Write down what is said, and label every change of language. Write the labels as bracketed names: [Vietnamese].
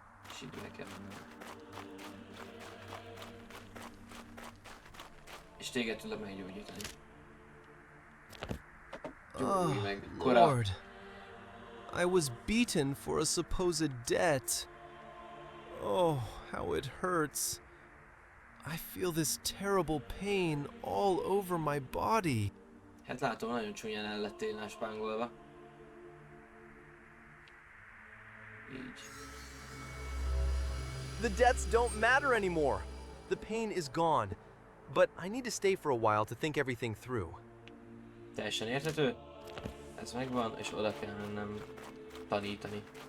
[Hungarian] És időre kell mennem. És téged tudok meggyógyítani. Gyógyulj meg. [English] Lord, I was beaten for a supposed debt. Oh, how it hurts. I feel this terrible pain all over my body. [Hungarian] Hát látom, nagyon csúnyán el lettél náspángolva. Így. [English] The debts don't matter anymore. The pain is gone. But I need to stay for a while to think everything through. [Hungarian] Teljesen érthető. Ez megvan, és oda kell mennem tanítani.